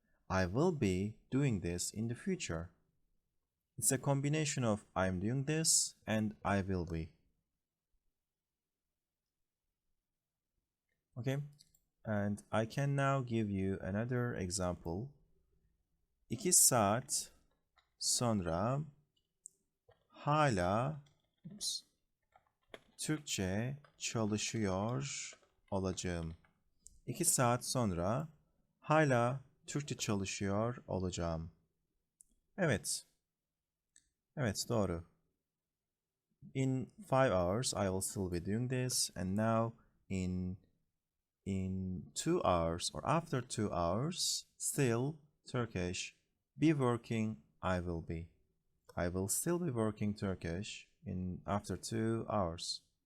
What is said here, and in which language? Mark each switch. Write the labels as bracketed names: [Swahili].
[English] I will be doing this in the future. It's a combination of I'm doing this and I will be. Okay, and I can now give you another example. [Turkish] 2 saat sonra hala Türkçe çalışıyor olacağım. 2 saat sonra hala Türkçe çalışıyor olacağım. Evet. Evet, doğru. [English] In 5 hours I will still be doing this, and now in 2 hours or after 2 hours still Turkish be working I will be. I will still be working Turkish after 2 hours.